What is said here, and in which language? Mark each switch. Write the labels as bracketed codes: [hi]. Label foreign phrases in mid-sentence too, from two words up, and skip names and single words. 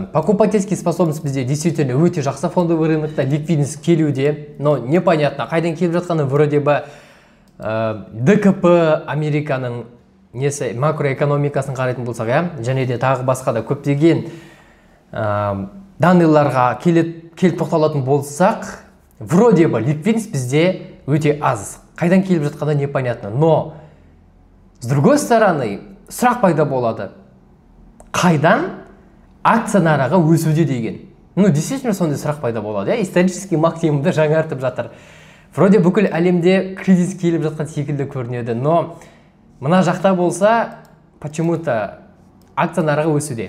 [ru] Покупательский способность [kk] бізде действительно өте жақсы, [ru] фондовый рынокта [kk] ликвидность келуде, [ru] но непонятно, [kk] қайдан келіп жатқаны, [ru] вроде бы [kk] ДКП Американың несі макроэкономикасын қарайтын болсақ, және де тағы басқа да көптеген данныйларға келіп тоқталатын болсақ, [ru] вроде бы ликвидность [kk] бізде өте аз. Қайдан келіп жатқаны [ru] непонятно, но с другой стороны, [kk] сұрақ пайда болады. Қайдан акция нарығы өсуде деген? [ru] Ну, действительно [kk] сондай сұрақ пайда болады. [ru] Исторический максимумды [kk] жаңартып жатыр. Вроде бүкіл әлемде кризис келіп жатқан секілді көрінеді, но мына жақта болса, почему-то акция нарығы өсуде.